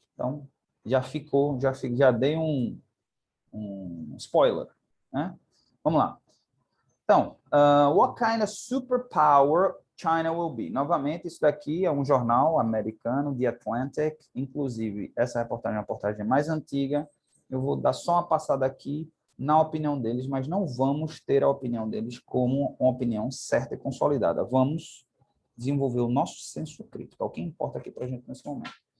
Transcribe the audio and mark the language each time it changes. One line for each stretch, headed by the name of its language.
Portuguese: Então, já dei um spoiler, né? Vamos lá. Então,
English: what kind of superpower China will be?
Portuguese: Novamente, isso daqui é um jornal americano, The Atlantic, inclusive, essa reportagem é uma reportagem mais antiga, eu vou dar só uma passada aqui na opinião deles, mas não vamos ter a opinião deles como uma opinião certa e consolidada. Vamos desenvolver o nosso senso crítico, é o que importa aqui para a gente nesse momento.